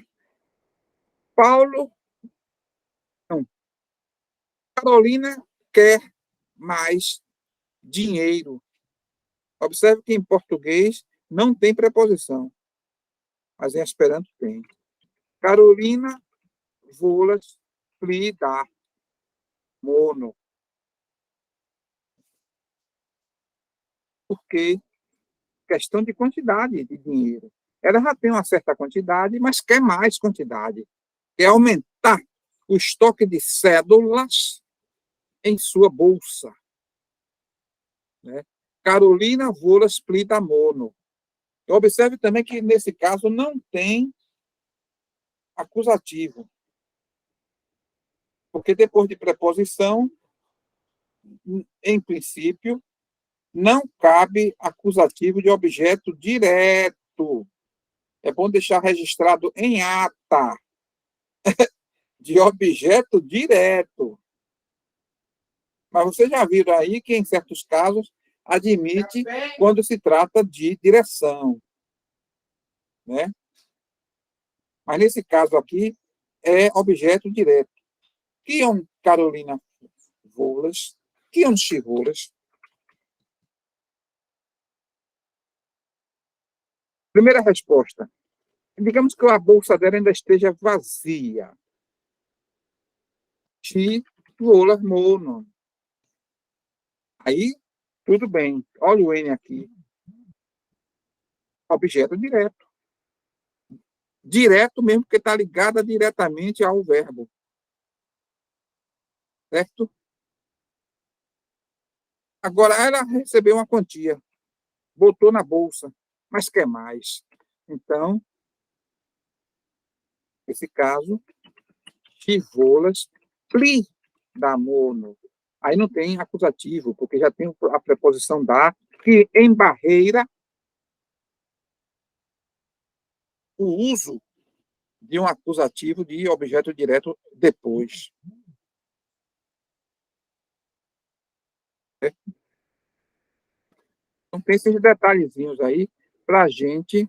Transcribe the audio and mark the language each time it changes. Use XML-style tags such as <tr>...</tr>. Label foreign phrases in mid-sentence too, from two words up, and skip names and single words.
<pt>Paulo, não. Carolina quer mais dinheiro. Observe que em português não tem preposição, mas em Esperanto tem.</pt> <eo>Carolina volas pli dá mono.</eo> <pt>Porque questão de quantidade de dinheiro. Ela já tem uma certa quantidade, mas quer mais quantidade. Quer aumentar o estoque de cédulas em sua bolsa.</pt> <eo>Né? Carolina volas pli dá mono.</eo> <pt>Observe também que, nesse caso, não tem acusativo. Porque depois de preposição, em princípio, não cabe acusativo de objeto direto. É bom deixar registrado em ata de objeto direto. Mas vocês já viram aí que, em certos casos, admite quando se trata de direção. Né? Mas, nesse caso aqui, é objeto direto.</pt> <eo>Kion Carolina volas, kion ŝi volas.</eo> <pt>Primeira resposta. Digamos que a bolsa dela ainda esteja vazia.</pt> <eo>Ŝi volas monon.</eo> <pt>Aí, tudo bem. Olha o N aqui. Objeto direto. Direto mesmo, porque está ligada diretamente ao verbo. Certo? Agora, ela recebeu uma quantia. Botou na bolsa. Mas quer mais. Então, nesse caso,</pt> <eo>ŝi volas pli dá mono.</eo> <pt>Aí não tem acusativo, porque já tem a preposição dá, que embarreira o uso de um acusativo de objeto direto depois. Então, tem esses detalhezinhos aí para a gente.</pt>